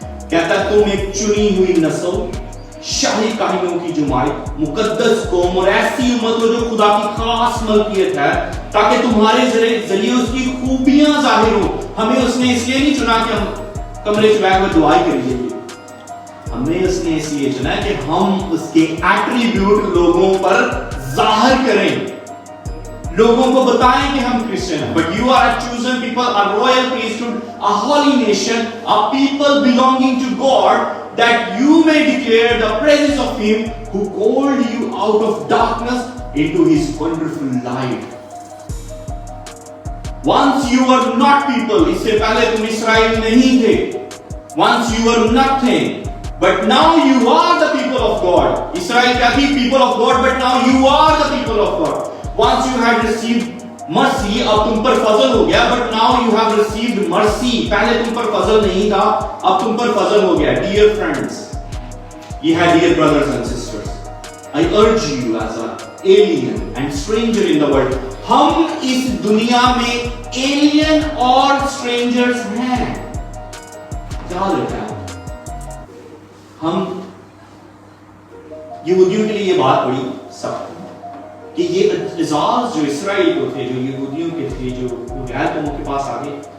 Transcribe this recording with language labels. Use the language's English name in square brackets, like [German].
[Urdu] کہتا ہے تم ایک چنی ہوئی نسل, شاہی کاہنوں کی جماعت, مقدس قوم اور ایسی امت ہو جو خدا کی خاص ملکیت ہے, تاکہ تمہارے ذریعے اس کی خوبیاں ظاہر ہو. ہمیں اس نے اس لیے نہیں چنا کہ ہم کمرے چ بیٹھ کر دعائیں کریے, ہمیں اس نے اس لیے چنا کہ ہم اس کے ایٹریبیوٹ لوگوں پر ظاہر کریں, لوگوں کو بتائیں کہ ہم کرسچن ہیں. [English] But you are a chosen people, a royal priesthood, a holy nation, a people belonging to God, that you may declare the praises of him who called you out of darkness into his wonderful light. Once you were not people, [Urdu] اس سے پہلے تم اسرائیل نہیں تھے. [English] Once you were nothing, but now you are the people of God. [Urdu] اسرائیل کیا تھی؟ [English] People of God, but now you are the people of God. Once you had received mercy, [Urdu] اب تم پر فضل ہو گیا, [English] but now you have received mercy. [Urdu] پہلے تم پر فضل نہیں تھا, اب تم پر فضل ہو گیا. [English] Dear friends, [Urdu] یہ ہے [English] dear brothers and sisters, I urge you as an alien and stranger in the world. [Urdu] ہم اس دنیا میں alien اور strangers ہیں. یاد رکھیں, ہم یہودیوں کے لیے یہ بات بڑی سخت ہے کہ یہ اعزاز جو اسرائیل کو تھے, جو یہودیوں کے تھے, جو غیر قوموں کے پاس آگے.